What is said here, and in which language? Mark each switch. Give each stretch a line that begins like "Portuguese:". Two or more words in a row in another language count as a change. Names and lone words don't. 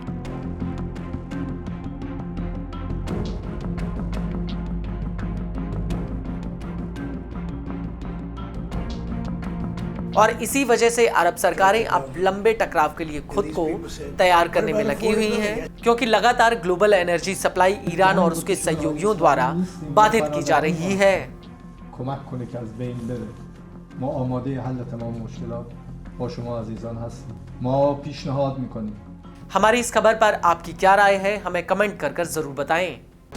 Hindi: और इसी वजह से अरब सरकारें अब लंबे टकराव के लिए खुद को तैयार करने में लगी हुई हैं, क्योंकि लगातार
English: global energy supply
Hindi: ईरान और उसके सहयोगियों द्वारा बाधित की जा रही है।
Persian: کمک کنه که از بین بره. ما آماده حل تمام مشکلات با شما عزیزان هستیم. ما پیشنهاد میکنیم.
Hindi: हमारी इस खबर पर आपकी क्या राय है, हमें कमेंट कर जरूर बताएं।